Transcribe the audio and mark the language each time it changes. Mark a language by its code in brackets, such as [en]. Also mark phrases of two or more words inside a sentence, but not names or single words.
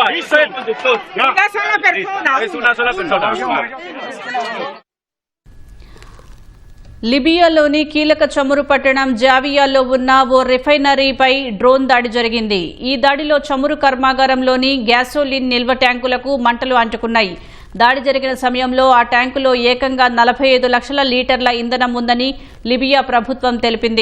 [es] Yo soy el conductor. Una sola persona. Es una sola persona. [te] లిబియాలోని కీలక చమురు పట్టణం జావియాలో ఉన్న ఓ రిఫైనరీపై డ్రోన్ దాడి జరిగింది. ఈ దాడిలో చమురు కర్మాగారంలోని గ్యాసోలిన్ నిల్వ ట్యాంకులకు మంటలు అంటుకున్నాయి. దాడి జరిగిన సమయంలో ఆ ట్యాంకులో ఏకంగా 45 లక్షల లీటర్ల ఇంధనం ఉందని లిబియా ప్రభుత్వం తెలిపింది.